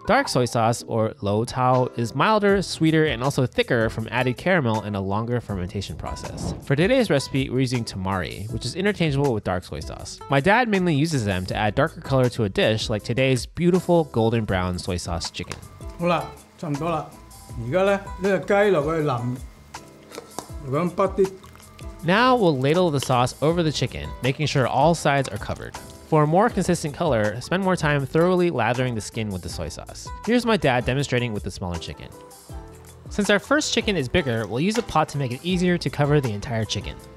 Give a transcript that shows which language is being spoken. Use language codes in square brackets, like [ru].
[en] Dark soy sauce, or lo tao, is milder, sweeter, and also thicker from added caramel and a longer fermentation process. For today's recipe, we're using tamari, which is interchangeable with dark soy sauce. My dad mainly uses them to add darker color to a dish like today's beautiful golden brown soy sauce chicken. [zh] 好啦，差唔多啦。而家咧呢個雞落去淋，咁筆啲。 [en] Now we'll ladle the sauce over the chicken, making sure all sides are covered. For a more consistent color, spend more time thoroughly lathering the skin with the soy sauce. Here's my dad demonstrating with the smaller chicken. Since our first chicken is bigger, we'll use a pot to make it easier to cover the entire chicken.